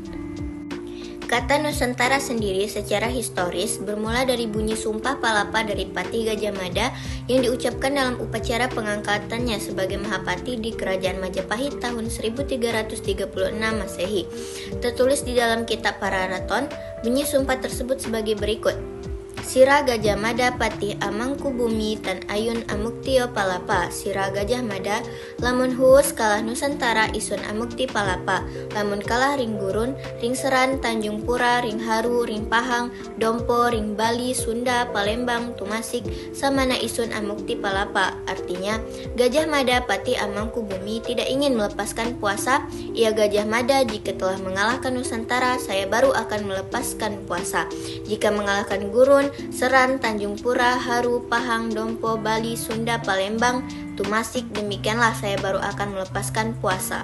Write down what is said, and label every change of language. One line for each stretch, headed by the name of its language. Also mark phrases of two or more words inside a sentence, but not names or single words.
Indonesian: Kata Nusantara sendiri secara historis bermula dari bunyi Sumpah Palapa dari Patih Gajah Mada yang diucapkan dalam upacara pengangkatannya sebagai Mahapati di Kerajaan Majapahit tahun 1336 Masehi. Tertulis di dalam kitab Pararaton, bunyi sumpah tersebut sebagai berikut.
Kawi: Sira Gajah Mada Patih Amangkubumi Tan Ayun Amuktio Palapa. Sira Gajah Mada lamun huus kalah Nusantara isun amukti palapa. Lamun kalah ring gurun, ring seran, Tanjung Pura, ring haru, ring pahang, dompo, ring Bali, Sunda, Palembang, Tumasik, samana isun amukti palapa.
Indonesian: Artinya, Gajah Mada Patih Amangkubumi tidak ingin melepaskan puasa. Ia Gajah Mada, jika telah mengalahkan Nusantara, saya baru akan melepaskan puasa. Jika mengalahkan gurun, seran, Tanjung Pura, haru, pahang, dompo, Bali, Sunda, Palembang, Tumasik, demikianlah saya baru akan melepaskan puasa.